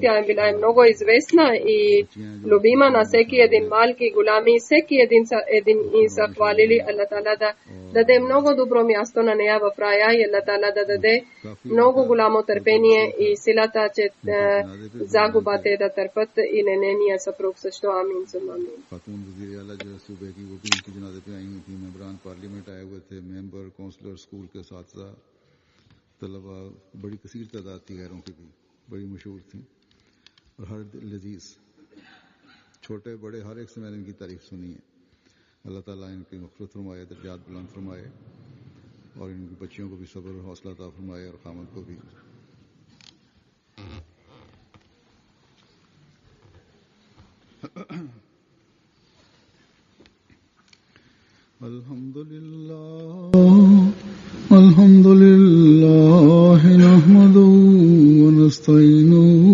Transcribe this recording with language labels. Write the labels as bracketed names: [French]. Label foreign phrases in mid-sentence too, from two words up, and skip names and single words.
[Bulgarian] Тя е била много известна и любима на всеки един малки, голями, всеки един и са хвалили Аллах Таала да даде много добро място на нея в рая и Аллах Таала да даде много голямо търпение и силата, че загубата да търпят и нейния съпруг също. Амин. [Urdu] طلبہ بڑی کثیر تعداد تھی، غیروں کی بھی بڑی مشہور تھی اور ہر لذیذ چھوٹے بڑے ہر ایک سے میں نے ان کی تعریف سنی ہے. اللہ تعالیٰ ان کی مغفرت فرمائے، درجات بلند فرمائے اور ان کی بچیوں کو بھی صبر اور حوصلہ عطا فرمائے اور خامد کو بھی. [Arabic] الحمد لله نحمده و نستعينه